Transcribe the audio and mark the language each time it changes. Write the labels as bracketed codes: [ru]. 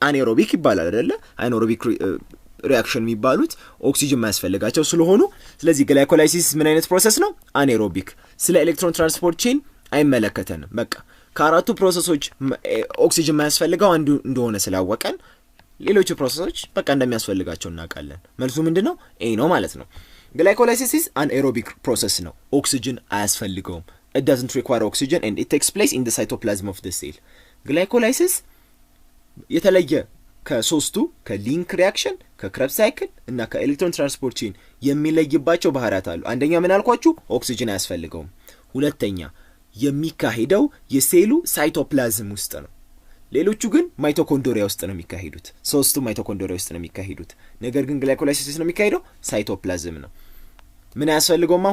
[am] አኔሮቢክ ይባላል አይደለ? አኔሮቢክ ሪአክሽን የሚባሉት ኦክሲጅን የማያስፈልጋቸው ስለሆኑ፣ ስለዚህ ግላይኮላይሲስ ምን አይነት ፕሮሰስ ነው? አኔሮቢክ። ስለ ኤሌክትሮን ትራንስፖርት ቼን አይመለከተንም። በቃ ከአራቱ ፕሮሰሶች ኦክሲጅን የማያስፈልገው አንዱ እንደሆነ ስላወቀን ሌሎቹ ፕሮሰሶች በቃ እንደሚያስፈልጋቸው እናውቃለን። መልሱ ምንድነው? ኤ ነው ማለት ነው። ግላይኮላይሲስ [en] ኢዝ አን ኤሮቢክ ፕሮሰስ [am] ነው። ኦክሲጅን አያስፈልገውም። [en] it doesn't require oxygen and it takes place in the cytoplasm of the cell. [am] ግላይኮላይሲስ የተለየ ከሶስቱ ከሊንክ ሪአክሽን፣ ከክሬብስ ሳይክል እና ከኤሌክትሮን ትራንስፖርት ቼን የሚለይባቸው ባህሪያት አሉ። አንደኛ ምን አልኳችሁ? ኦክሲጅን አያስፈልገውም። ሁለተኛ የሚካሄደው የሴሉ ሳይቶፕላዝም ውስጥ ነው። ሌሎቹ ግን ማይቶኮንድሪያ ውስጥ ነው የሚካሄዱት። ሶስቱ ማይቶኮንድሪያ ውስጥ ነው የሚካሄዱት። ነገር ግን ግላይኮላይሲስ ነው የሚካሄደው ሳይቶፕላዝም ነው። ምን ያስፈልገውም?